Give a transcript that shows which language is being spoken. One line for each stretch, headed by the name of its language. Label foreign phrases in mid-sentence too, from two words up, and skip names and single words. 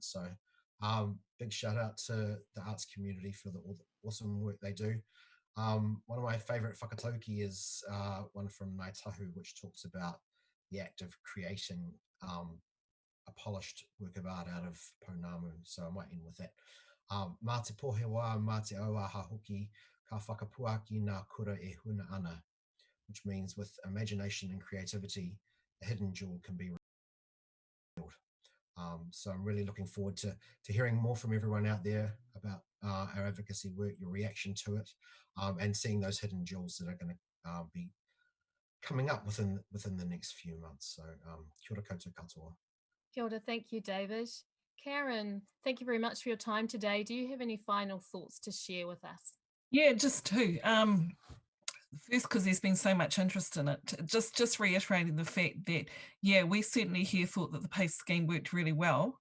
English: So big shout out to the arts community for all the awesome work they do. One of my favorite whakatauki is one from Ngāi Tahu, which talks about the act of creating a polished work of art out of pounamu. So I might end with that.
Māori: Mā te pohe wā, mā te aua hoki, ka whakapuaki nā kura e huna ana,
English: which means with imagination and creativity, a hidden jewel can be revealed. So I'm really looking forward to hearing more from everyone out there about our advocacy work, your reaction to it, and seeing those hidden jewels that are going to be coming up within the next few months.
Māori: So kia ora koutou katoa. Kia ora,
English: thank you, David. Karen, thank you very much for your time today. Do you have any final thoughts to share with us? Yeah, just two. First, because there's been so much interest in it, just reiterating the fact that, yeah, we certainly here thought that the PACE scheme worked really well.